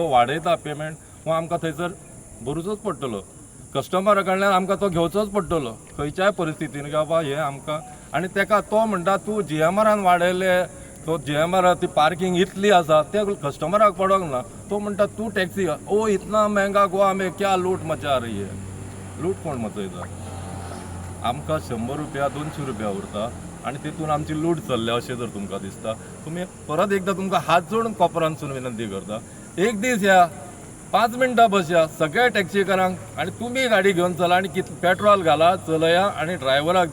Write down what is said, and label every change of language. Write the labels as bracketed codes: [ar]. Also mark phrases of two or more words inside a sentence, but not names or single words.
[kok] वाडयता पेमेंट हो आमकां थंयसर भरूचोच पडटलो कस्टमरा कडल्यान आमकां तो घेवचोच पडटलो खंयच्याय परिस्थितीन की बाबा हे आमकां आनी तेका तो म्हणटा तूं GMरान वाडयले तो GMR ती पार्किंग इतली आसा ते कस्टमराक पडोंक ना तो म्हणटा तूं टॅक्सी [hi] ओ इतना महंगा गोवा में क्या लूट मचा रही है [kok] लूट कोण मचयता आमकां 100 रुपया 200 रुपया उरता आनी तितून आमची लूट चल्ल्या अशें जर तुमकां दिसता तुमी परत एकदां तुमकां हात जोडून कोपरानसून विनंती करता एक दीस या 5 मिनटां बसया सगळ्या टॅक्सीकारांक आनी तुमी गाडी घेवन चला आनी पेट्रोल घाला चलया आनी ड्रायव्हराक